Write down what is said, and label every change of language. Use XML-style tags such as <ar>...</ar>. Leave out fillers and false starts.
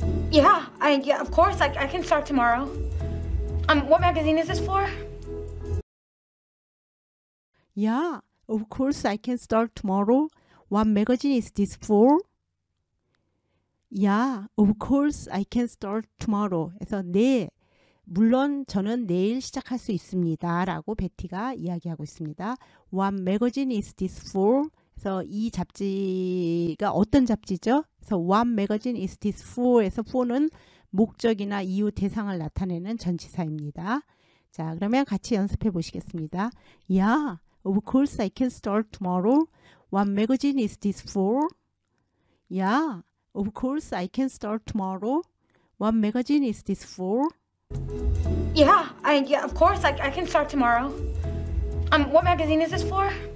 <en>Yeah, of course. I can start tomorrow. What magazine is this for? Yeah, of course I can start tomorrow. What magazine is this for? Yeah, of course I can start tomorrow.</en> <ko>그래서 네, 물론 저는 내일 시작할 수 있습니다. 라고 베티가 이야기하고 있습니다.</ko> <en>What magazine is this for?</en> <ko>그래서 이 잡지가 어떤 잡지죠? 그래서</ko> <en>What magazine is this for?</en> <ko>에서 for는 목적이나 이유 대상을 나타내는 전치사입니다. 자, 그러면 같이 연습해 보시겠습니다.</ko> <en>Yeah, of course I can start tomorrow. What magazine is this for? Yeah, of course I can start tomorrow. What magazine is this for? Yeah, of course I can start tomorrow. What magazine is this for?</en>